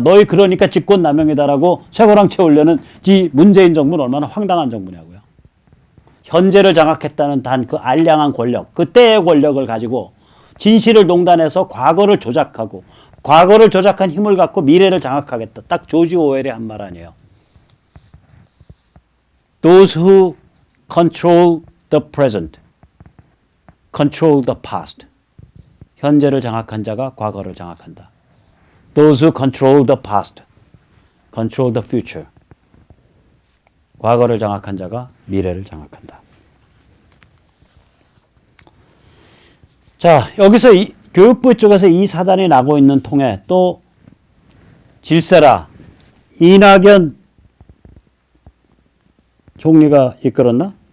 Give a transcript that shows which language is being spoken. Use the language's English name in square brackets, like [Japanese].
[Korean] 너희 그러니까 직권남용이다라고 쇠고랑 채우려는 이 문재인 정부는 얼마나 황당한 정부냐고요. 현재를 장악했다는 단 그 알량한 권력, 그때의 권력을 가지고 진실을 농단해서 과거를 조작하고 과거를 조작한 힘을 갖고 미래를 장악하겠다. 딱 조지 오웰이 한 말 아니에요. [English] Those who control the present, control the past. [Korean] 현재를 장악한 자가 과거를 장악한다. [English] Those who control the past, control the future. [Korean] 과거를 장악한 자가 미래를 장악한다. 자, 여기서 교육부 쪽에서 이 사단이 나고 있는 통에 또 질세라 이낙연 총리가 이끌었나?